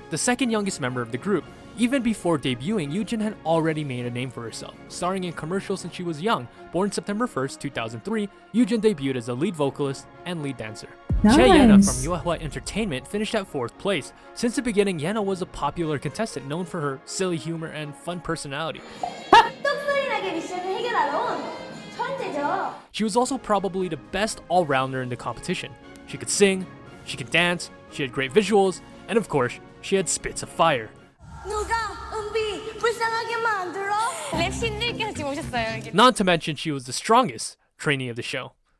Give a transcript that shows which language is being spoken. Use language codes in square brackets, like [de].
[en] the second youngest member of the group. Even before debuting, Yujin had already made a name for herself, starring in commercials since she was young. Born September 1st, 2003, Yujin debuted as a lead vocalist and lead dancer. Nice. Chae Yena from Yuehua Entertainment finished at 4th place. Since the beginning, Yena was a popular contestant known for her silly humor and fun personality. [ko] 똑소리나게 미션을 해결하러 온 천재죠. [en] She was also probably the best all-rounder in the competition. She could sing, she could dance, she had great visuals, and of course, she had spits of fire. [ko] 누가 은비 불쌍하게 만들어? 랩 신들까지 오셨어요. [en] Not to mention, she was the strongest trainee of the show.